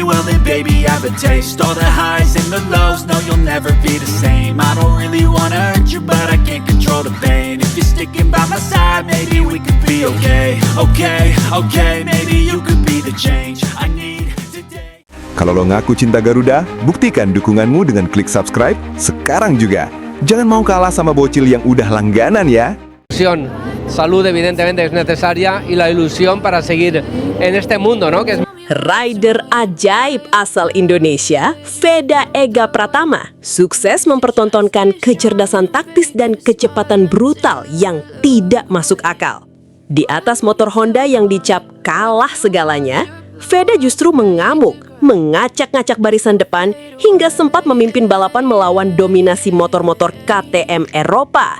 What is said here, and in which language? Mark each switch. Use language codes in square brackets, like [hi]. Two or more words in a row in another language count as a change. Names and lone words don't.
[en] Well then baby I have a taste. All the highs and the lows, no you'll never be the same. I don't really wanna hurt you but I can't control the pain. If you're sticking by my side maybe we could be okay. Okay, maybe you could be the change I need today. [id] Kalau lo ngaku cinta Garuda, buktikan dukunganmu dengan klik subscribe sekarang juga. Jangan mau kalah sama bocil yang udah langganan ya. [es] Salud evidentemente es necesaria y la ilusión para seguir en este mundo, ¿no? Que es [id] Rider ajaib asal Indonesia, Veda Ega Pratama, sukses mempertontonkan kecerdasan taktis dan kecepatan brutal yang tidak masuk akal. Di atas motor Honda yang dicap kalah segalanya, Veda justru mengamuk, mengacak-ngacak barisan depan hingga sempat memimpin balapan melawan dominasi motor-motor KTM Eropa.